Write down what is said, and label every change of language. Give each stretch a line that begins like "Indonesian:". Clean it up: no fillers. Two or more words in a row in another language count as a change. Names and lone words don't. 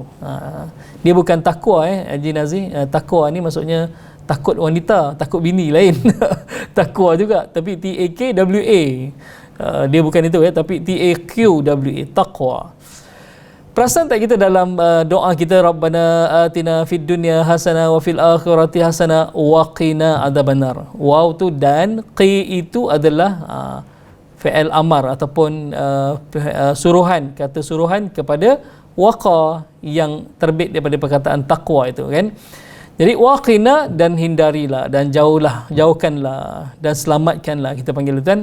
Malay: Dia bukan takwa Haji Nazir. Takwa ni maksudnya takut wanita, takut bini lain. Takwa juga, tapi TAKWA. Dia bukan itu tapi TAQWA, taqwa. Perasan tak kita dalam doa kita,
Arabic: ربنا آتنا في الدنيا حسنة وفي الآخرة حسنة وقنا عذاب النار.
Malay: Waw tu dan qi itu adalah fi'il amar ataupun suruhan, kata suruhan kepada waqa yang terbit daripada perkataan taqwa itu, kan. Jadi waqina, dan hindarilah, dan jauhkanlah, dan selamatkanlah, kita panggil itu, kan.